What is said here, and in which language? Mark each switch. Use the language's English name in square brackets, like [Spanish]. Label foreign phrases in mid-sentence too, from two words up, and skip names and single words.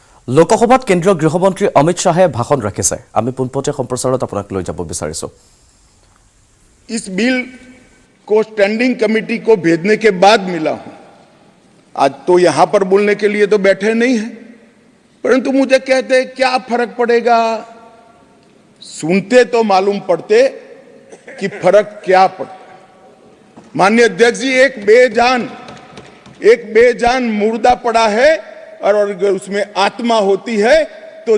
[Assamese] লোকসভাত কেন্দ্ৰীয় গৃহমন্ত্ৰী অমিত শ্বাহে ভাষণ ৰাখিছে আমি পোনপটীয়া সম্প্ৰচাৰত আপোনাক লৈ যাব বিচাৰিছো [Hindi] इस बिल को [English] standing committee [Hindi] को भेजने के बाद मिला हूं आज तो यहां पर बोलने के लिए तो बैठे नहीं हैं परंतु मुझे कहते क्या फर्क पड़ेगा सुनते तो मालूम पड़ते कि फर्क क्या पड़ता माननीय अध्यक्ष जी एक बेजान मुर्दा पड़ा है और अगर उसमें आत्मा होती है तो